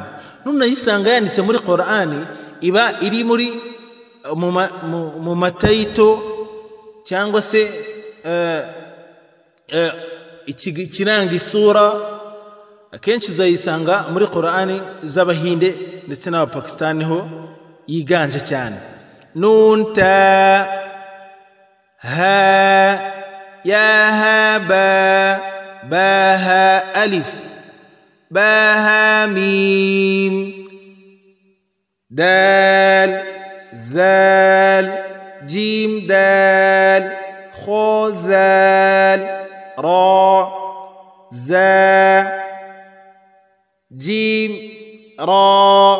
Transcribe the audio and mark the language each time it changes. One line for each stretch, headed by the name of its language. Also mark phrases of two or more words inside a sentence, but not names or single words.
Kinyarwanda: Nunayisanga yanditse muri Qur'an iba iri muri mu matayito cyangwa se ikiranga isura. Akenshi uzayisanga muri Qur'an z'Abahinde ndetse n'Abapakistani ho yiganje cyane.
Arabic: نون تا ها يا ها با با ها ألف با ها ميم دال ذال جيم دال خو ذال را زا جيم را.